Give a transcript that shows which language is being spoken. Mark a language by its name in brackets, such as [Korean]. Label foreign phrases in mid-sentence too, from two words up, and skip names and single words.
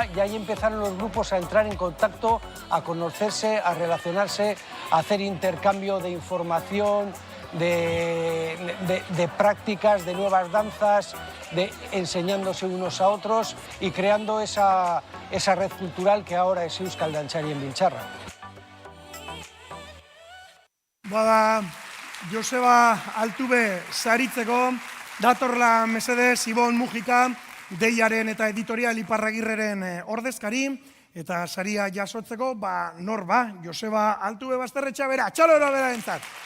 [Spanish] Y ahí empezaron los grupos a entrar en contacto, a conocerse, a relacionarse, a hacer intercambio de información, de prácticas, de nuevas danzas, enseñándose unos a otros y creando esa red cultural que ahora es Euskal Dantzarien Biltzarra. [Basque] Bada, Joseba Altube saritzeko, datorla mesedez Ibon Mujika, Deiaren eta Editorial Iparragirreren ordezkari, eta saria jasotzeko, nor Joseba Altube Basterretxa bera, txalora bera entzat.